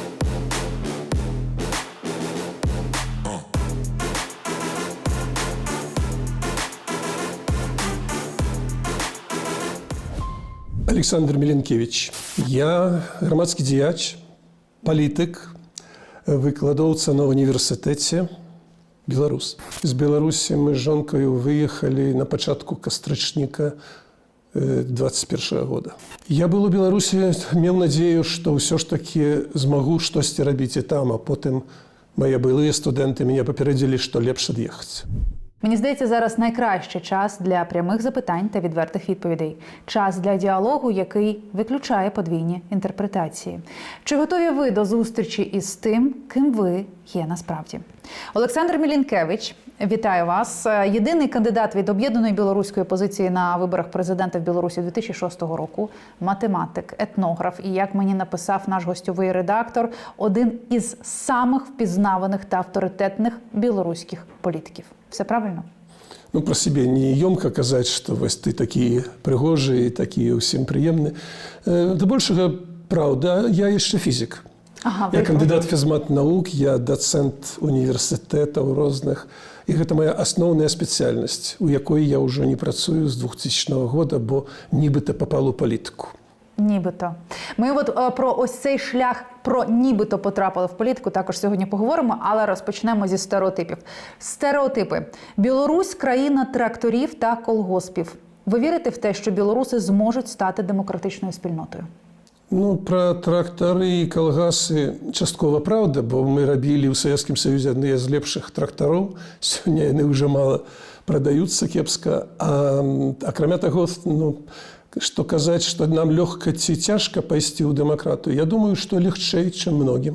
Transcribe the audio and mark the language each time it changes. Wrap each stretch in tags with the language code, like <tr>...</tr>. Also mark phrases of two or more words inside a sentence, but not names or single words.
<uk>Олександр Міленкевич. Я громадський діяч, політик, викладовця на університеті Білорус. З Білорусі ми з жінкою виїхали на початку кастричника 21 года.</uk> <be>Я был у Беларусі, меў надзею, што ўсё ж таки змагу штосьці рабіць і там, а потым мае былыя студэнты мяне папярэдзілі, што лепш ад'ехаць.</be> <uk>Мені здається, зараз найкращий час для прямих запитань та відвертих відповідей. Час для діалогу, який виключає подвійні інтерпретації. Чи готові ви до зустрічі із тим, ким ви є насправді? Олександр Міленкевич, вітаю вас. Єдиний кандидат від об'єднаної білоруської опозиції на виборах президента в Білорусі 2006 року. Математик, етнограф і, як мені написав наш гостьовий редактор, один із самих впізнаваних та авторитетних білоруських політиків. Все правильно?</uk> <be>Ну, про себе не ёмко казаць, што вось ты такія прыгожыя, такія ўсім прыемны. Да большага, правда, я яшчэ фізік. Ага, я кандыдат фізмат навук, я дацэнт універсітэтаў розных. І гэта моя асноўная спецыяльнасць, у якой я ўжо не працую з 2000 года, бо нібыта папал у палітыку.</be> <uk>Нібито. Ми от про ось цей шлях, про нібито потрапили в політику, також сьогодні поговоримо, але розпочнемо зі стереотипів. Стереотипи. Білорусь – країна тракторів та колгоспів. Ви вірите в те, що білоруси зможуть стати демократичною спільнотою?</uk> <be>Ну, про трактары і калгасы часткова правда, бо мы рабілі ў Савецкім Саюзе адныя з лепшых трактароў. Сёння яны ўжо мала прадаюцца кепска. Акрамя таго, ну, што казаць, што нам лёгка ці цяжка пайсці ў дэмакратыю, я думаю, што легчэй, чым многім.</be>